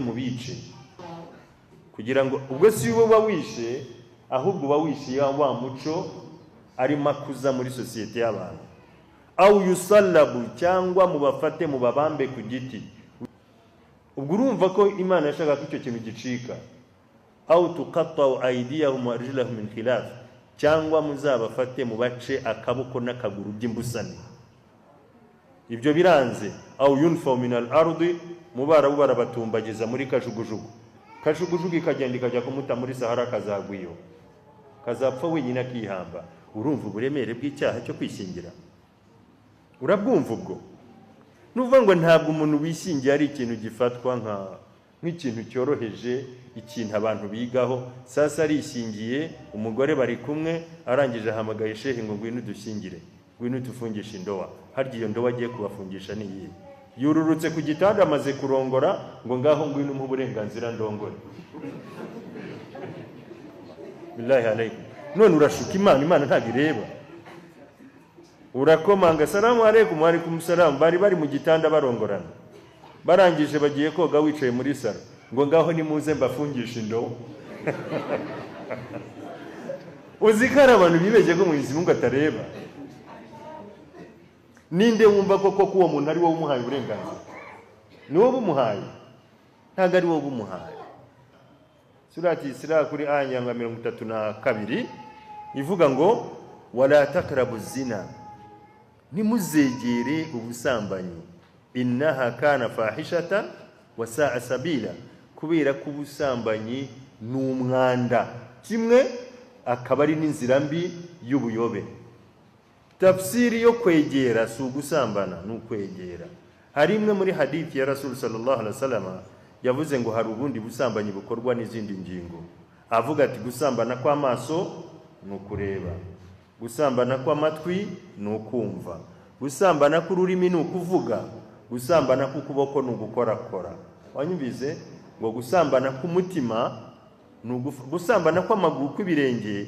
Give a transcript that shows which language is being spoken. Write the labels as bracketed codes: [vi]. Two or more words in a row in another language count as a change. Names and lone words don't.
[rw] mu bice kugira ngo ubwo si bo bawishe ahubwo bawishe wa muco ari makuza muri societe y'abantu [ar] أو يصلبوا [rw] cyangwa mubafate mu babambe ku giti ubwo urumva ko Imana yashaka ko icyo kintu gicika [ar] أو تقطع أيديهم وأرجلهم من خلاف [rw] cyangwa muzabafate mu bace akaboko n'akaguru by'imbusane ibyo biranze [ar] أو ينفوا من الأرض [rw] mubara barabatumbagiza muri kajugujugu ikagenda ikajya kumuta muri Sahara kazagwiyo kazapfa wenyine akihamba urumva uburemere bw'icyaha cyo kwishingira urabwumva ubwo nuvuga ngo ntabwo umuntu wishingiye ari ikintu gifatwa nk'ikintu cyoroheje ikintu abantu bigaho sasa arishingiye umugore bari kumwe arangije ahamagaye shehe ngo ngwino dushyingire ngwino tufungisha indowa harya iyo ndowa agiye kubafungisha niyi yururutse ku gitanda amaze kurongora ngo ngaho ngwino mu burenganzira ndongore [ar] بالله عليكم [rw] none urashuka Imana ntabwo ireba urakomanga [ar] السلام عليكم وعليكم السلام [rw] bari mu gitanda barongorana barangije bagiye koga wicaye muri saro ngo ngaho nimuze mbafungisha indobo uzikara abantu bibeje ko [sw] Mwenyezi Mungu [rw] atareba ninde wumva koko ko uwo muntu ari wowe umuhaye uburenganzira ni wowe umuhaye ntago ari wowe umuhaye surati Isra kuri aya 32 ivuga ngo [ar] ولا تقربوا الزنى [rw] nimuzegere ubusambanyi [ar] إنه كان فاحشة وساء سبيلا [rw] kubera ko ubusambanyi n'umwanda kimwe akaba ari n'inzira mbi y'ubuyobe tafsiri yo kwegera si ugusambana n'ukwegera hari imwe muri hadithi ya Rasul [ar] صلى الله عليه وسلم [rw] yavuze ngo hari ubundi busambanyi bukorwa n'izindi ngingo avuga ati gusambana kw'amaso n'ukureba gusambana kw'amatwi n'ukumva gusambana k'ururimi n'ukuvuga gusambana k'ukuboko n'ugukorakora wanyumvize ngo gusambana k'umutima gusambana kw'amaguru kw'ibirenge